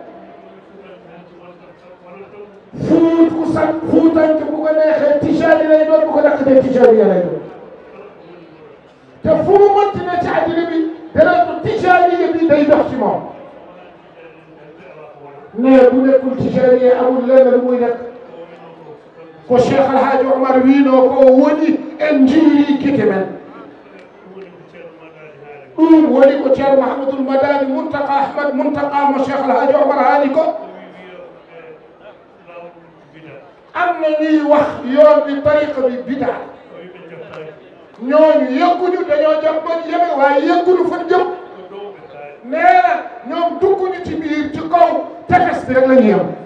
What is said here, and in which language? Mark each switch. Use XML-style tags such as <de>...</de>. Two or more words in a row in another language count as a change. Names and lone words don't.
<wo>fuut ku sant fuutanke bu ko neexee Tijani lay doon bu ko naqatee Tijani lay doon te fu mu mënti ne ci àddina bi deretu Tijani bi day dox ci moom mais bu nekkul Tijani amul lenn lu muy nekk ko Cheikh Alhaji Omar</wo> <ff>wiinoo ko woni en jiiri gite men ɗum woni ko</ff> <wo>ceerno Mouhamadoul Madani Muntaka Ahmad Muntaka mo Cheikh Alhaji Omar</wo> <ff>haali ko</ff> <wo>am na ñuy wax yoon bi tariqa bi bidaa ñooñu yëgguñu dañoo jëm ba yeme waaye yëgguñu fan jëm nee na ñoom dugguñu ci biir ci kaw tefes bi rek la ñu yem</wo>